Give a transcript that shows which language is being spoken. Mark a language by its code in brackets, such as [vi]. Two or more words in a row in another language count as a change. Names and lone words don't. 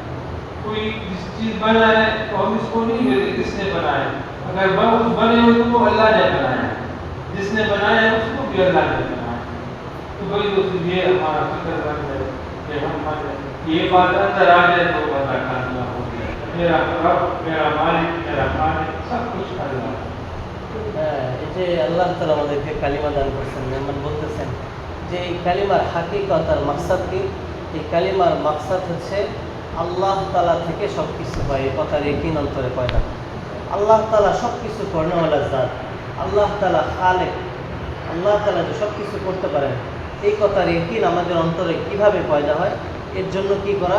[ur] کوئی جس چیز بنا ہے تو ہم اس کو نہیں کہتے کس نے بنایا، اگر بنے ہوئے تو اللہ نے بنایا، جس نے بنایا اس کو بھی اللہ نے بنایا۔ تو بھائی دوست یہ ہمارا فکر بن جائے کہ ہم یہ بات اندر آ جائے تو بندہ کامیاب ہو گیا، میرا رب، میرا مالک، میرا خالق سب کچھ اللہ ہے۔ [bn] এই যে আল্লাহ তাআলা আমাদেরকে কালিমা দান করছেন, মেহমান বলতেছেন যে এই কালিমার হাকিকত আর মাকসাদ কি? এই কালিমার মাকসাদ হচ্ছে আল্লাহ তাআলা থেকে সব কিছু হয়, এই কথার ইয়াকিন অন্তরে পয়দা। আল্লাহ তাআলা সব কিছু করেনেওয়ালা জাত, আল্লাহ তাআলা খালেক, আল্লাহ তাআলা যে সব কিছু করতে পারেন, এই কথার ইয়াকিন আমাদের অন্তরে কিভাবে পয়দা হয়, এর জন্য কি করা?